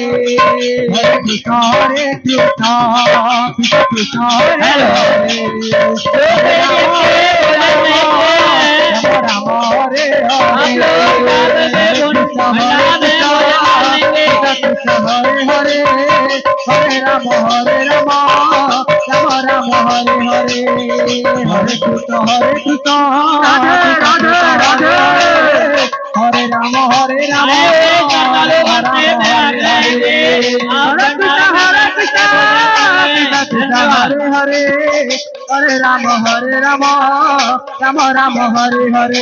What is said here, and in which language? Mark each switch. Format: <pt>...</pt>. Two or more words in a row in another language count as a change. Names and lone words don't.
<sa>হরে কৃষ্ণ কৃষ্ণ কৃষ্ণ হরে হরে হরে রাম হরে হরে কৃষ্ণ হরে হরে হরে রাম রাম রাম হরে হরে হরে কৃষ্ণ রাধে রাধে রাধে হরে রাম রাম হরে কৃষ্ণ হরে হরে হরে রাম রাম রাম হরে হরে</sa>